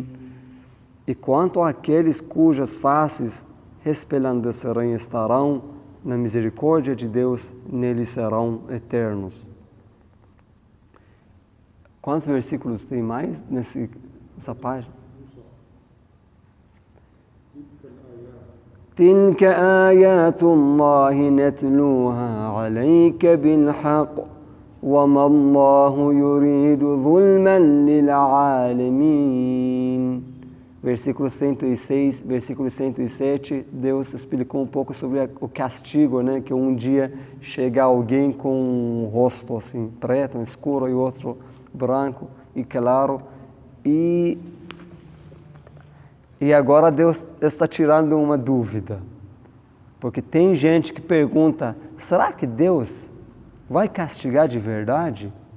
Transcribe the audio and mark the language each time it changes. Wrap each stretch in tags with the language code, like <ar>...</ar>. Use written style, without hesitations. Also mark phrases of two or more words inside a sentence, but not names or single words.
<pt>E quanto àqueles cujas faces resplandecerem estarão na misericórdia de Deus, neles serão eternos. Quantos versículos tem mais nessa página?</pt> <ar>تلك آيات الله نتلوها عليك بالحق وما الله يريد ظلما للعالمين.</ar> <pt>Versículo 106, versículo 107, Deus explicou um pouco sobre o castigo, né? Que um dia chega alguém com um rosto assim, preto, escuro, e outro branco e claro, e agora Deus está tirando uma dúvida, porque tem gente que pergunta, será que Deus vai castigar de verdade?</pt>